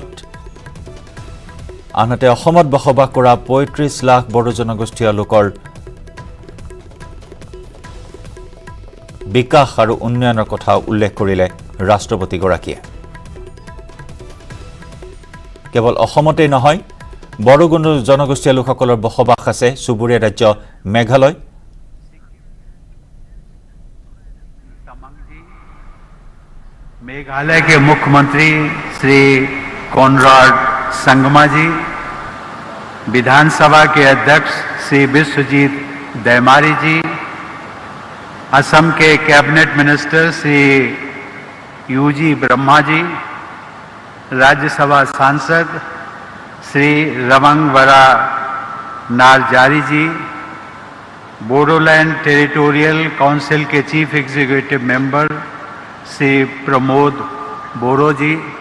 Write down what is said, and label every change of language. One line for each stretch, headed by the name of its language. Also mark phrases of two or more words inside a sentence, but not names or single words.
Assamese: আনহাতে অসমত বসবাস কৰা ৩৫ লাখ বড়ো জনগোষ্ঠীয় লোকৰ বিকাশ আৰু উন্নয়নৰ কথা উল্লেখ কৰিলে ৰাষ্ট্ৰপতিগৰাকীয়ে। কেৱল অসমতেই নহয় বড়ো জনগোষ্ঠীয় লোকসকলৰ বসবাস আছে চুবুৰীয়া ৰাজ্য মেঘালয়।
Hindi: मेघालय के मुख्यमंत्री श्री कॉनराड संगमा जी, विधानसभा के अध्यक्ष श्री विश्वजीत दैमारी जी, असम के
English: cabinet minister
Hindi: श्री यूजी ब्रह्मा जी, राज्यसभा सांसद श्री रमंगवरा नारजारी जी, बोडोलैंड टेरिटोरियल काउंसिल के
English: chief executive member
Hindi: श्री प्रमोद बोरो जी,